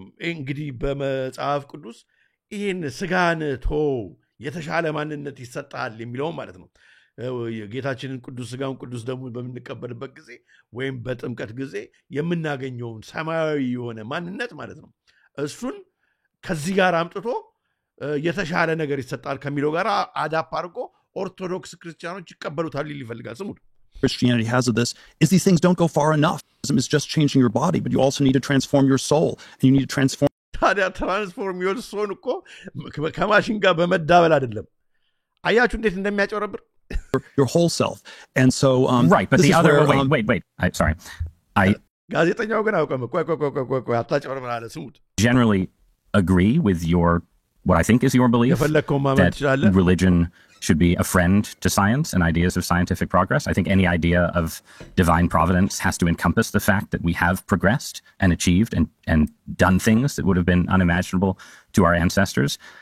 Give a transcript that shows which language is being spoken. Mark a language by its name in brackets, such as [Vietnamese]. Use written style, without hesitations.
[Amharic] እንግዲህ በመጽሐፍ ቅዱስ ይሄን ስጋን የተሻለ ማንነት ይሰጣል የሚለው ማለት ነው ጌታችንን ቅዱስ ስጋውን ቅዱስ ደግሞ በመንቀበልበት ጊዜ ወይም በጥምቀት ጊዜ የምናገኘውን ሰማያዊ የሆነ ማንነት ማለት ነው እሱን ከዚህ ጋር አምጥቶ የተሻለ ነገር ይሰጣል ከሚለው ጋር አዳፕ አድርጎ ኦርቶዶክስ ክርስቲያኖች ይቀበሉታል ይፈልጋል ስሙት [English] Christianity has of this is these things don't go far enough it's just changing your body but you also need to transform your soul and you need to transform [Amharic] ታዲያ [English] transform your soul [Amharic] እኮ ከማሽን ጋር በመዳበል አይደለም አያችሁ እንዴት እንደሚያጨረብር [English] your whole self and so right but the other wait sorry I [Amharic] ጋዜጠኛው ግን አውቀም ቆይ አታጨረብር አለ ስሙት [English] generally agree with what I think is your belief that religion should be a friend to science and ideas of scientific progress. I think any idea of divine providence has to encompass the fact that we have progressed and achieved and done things that would have been unimaginable to our ancestors.